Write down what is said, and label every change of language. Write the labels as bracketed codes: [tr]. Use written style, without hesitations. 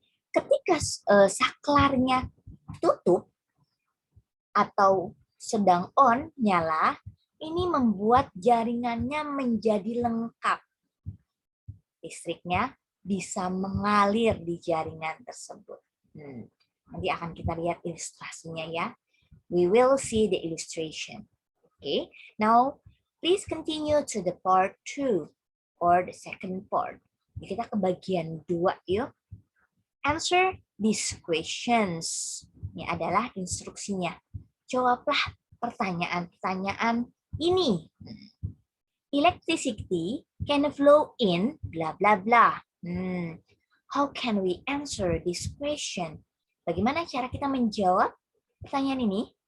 [id] Ketika saklarnya tutup atau sedang on, nyala, ini membuat jaringannya menjadi lengkap. Listriknya bisa mengalir di jaringan tersebut. Nanti akan kita lihat ilustrasinya ya. [en] We will see the illustration. Okay, now please continue to the part 2 or the second part. [id] Kita ke bagian 2 yuk. [en] Answer these questions. [id] Ini adalah instruksinya. Jawablah pertanyaan-pertanyaan ini. [en] Electricity can flow in blah blah blah. How can we answer this question? [id] Bagaimana cara kita menjawab pertanyaan ini?